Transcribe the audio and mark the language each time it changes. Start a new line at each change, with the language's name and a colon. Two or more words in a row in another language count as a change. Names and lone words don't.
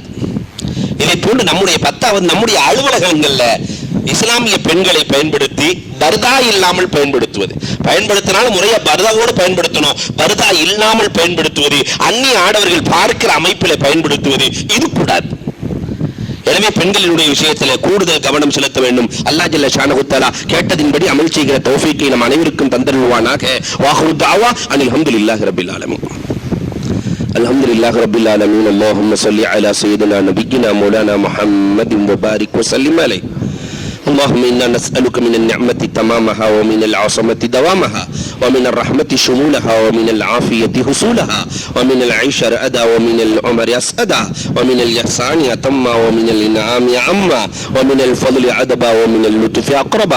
Tamil: இதை போன்று நம்முடைய 10வது நம்முடைய அலுவலகங்கள்ல இஸ்லாமிய பெண்களை பயன்படுத்தி பர்தா இல்லாமல் பயன்படுத்துவது, பயன்படுத்தினாலும் முறையா பர்தாவோடு பயன்படுத்தணும், பர்தா இல்லாமல் பயன்படுத்துவது, அந்நிய ஆடவர்கள் பார்க்கிற அமைப்பில் பயன்படுத்துவது, இது கூடாது. எனவே பெண்களினுடைய விஷயத்தில் கூடுதல் கவனம் செலுத்த வேண்டும்.
Arabic: الله جل شأنه تعالى
Tamil: கேட்டதின்படி அமல் செய்கிற தௌஃபீக்கை நம் அனைவருக்கும் தந்தருள்வானாக.
Arabic: وآخر دعوانا أن الحمد لله رب العالمين. الحمدلله رب العالمين. اللهم صل على سيدنا نبينا مولانا محمد وبارك وسلم عليه. اللهم إنا نسألك من النعمة تمامها ومن العصمة دوامها ومن الرحمة شمولها ومن العافية حصولها ومن العيش رأدا ومن العمر أسأدا ومن الإحسان أتما ومن الإنعام عما ومن الفضل عدبا ومن اللطف أقربا.